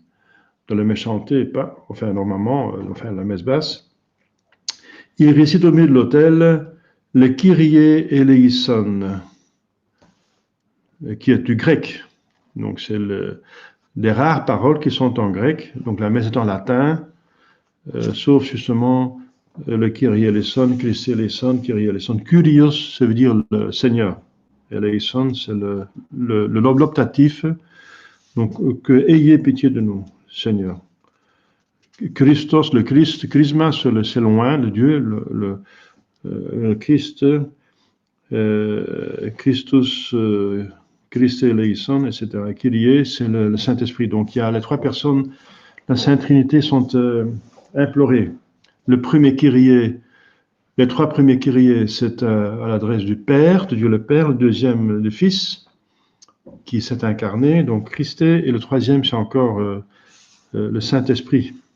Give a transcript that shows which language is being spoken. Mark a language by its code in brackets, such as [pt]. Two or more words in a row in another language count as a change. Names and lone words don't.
[fr] Dans le méchanté, pas, enfin normalement, la messe basse, il récite au milieu de l'autel le [el] Κύριε ελέησον, [fr] qui est du grec. Donc c'est des rares paroles qui sont en grec. Donc la messe est en latin, sauf justement le [el] Κύριε ελέησον, Χριστέ ελέησον, Κύριε ελέησον. [fr] Kyrios, ça veut dire le Seigneur. Eleison, c'est l'optatif. Donc que ayez pitié de nous, Seigneur. Christos, le Christ, Chrisma, c'est loin, le Dieu, le Christ, Christus, [el] Χριστέ ελέησον, [fr] etc. Kyrie, c'est le Saint-Esprit. Donc il y a les trois personnes, la Sainte Trinité sont implorées. Le premier Kyrie, les trois premiers Kyrie, c'est à l'adresse du Père, de Dieu le Père, le deuxième, le Fils, qui s'est incarné, donc Christ, et le troisième, c'est encore le Saint-Esprit.